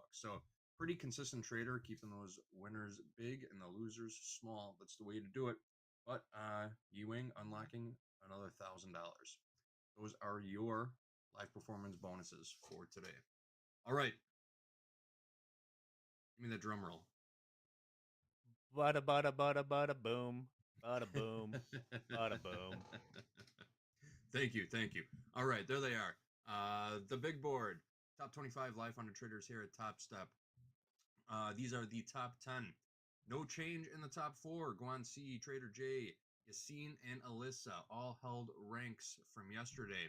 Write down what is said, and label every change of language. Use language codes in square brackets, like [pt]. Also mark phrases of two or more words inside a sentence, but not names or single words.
[en] So pretty consistent trader, keeping those winners big and the losers small. That's the way to do it. But Ewing unlocking another $1,000. Those are your live performance bonuses for today. All right. Give me the drum roll. Bada bada bada bada boom. Bada boom. Bada boom. Thank you. All right, there they are. The big board. Top 25 live funded traders here at Top Step. These are the top 10. No change in the top 4. Guan C, Trader J, Yassine, and Alyssa all held ranks from yesterday.